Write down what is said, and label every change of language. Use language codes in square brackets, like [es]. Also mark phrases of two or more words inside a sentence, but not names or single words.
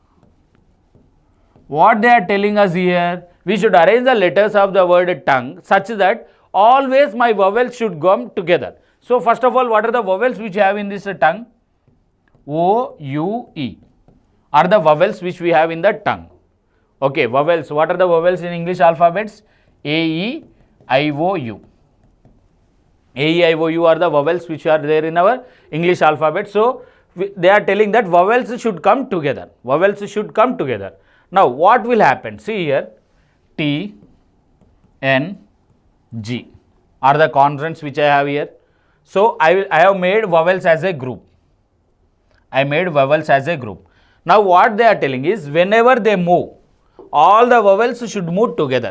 [en] What they are telling us here, we should arrange the letters of the word tongue such that always my vowels should come together. So first of all, what are the vowels which have in this tongue? O, U, E are the vowels which we have in the tongue. Okay, vowels. What are the vowels in English alphabets? A, E, I, O, U. A, E, I, O, U are the vowels which are there in our English alphabet. So they are telling that vowels should come together. Now what will happen? See here, T, N, G are the consonants which I have here. So I have made vowels as a group. Now what they are telling is, whenever they move, all the vowels should move together.